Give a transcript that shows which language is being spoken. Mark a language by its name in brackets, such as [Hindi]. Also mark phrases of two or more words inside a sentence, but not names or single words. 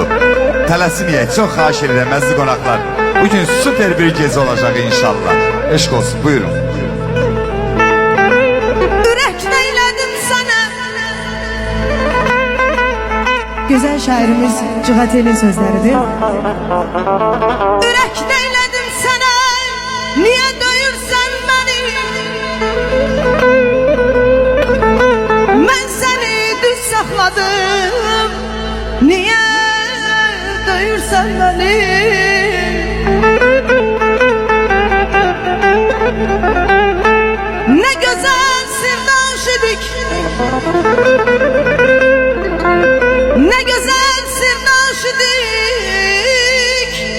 [Azerbaijani] Tələsməyək, çox xahiş edirəm əziz qonaqlar. Bugün süper bir gecə olacaq inşallah. Eşq olsun, buyurun. Ürək neylədim sənə. [Turkish] Güzel şairimiz Cıgateli sözleridir. [Azerbaijani] Ürək neylədim sənə. Niye döyürsən beni? Ben seni düz saxladım. Niye döyürsən beni? Ne güzel sirdaş idik, ne güzel sirdaş idik.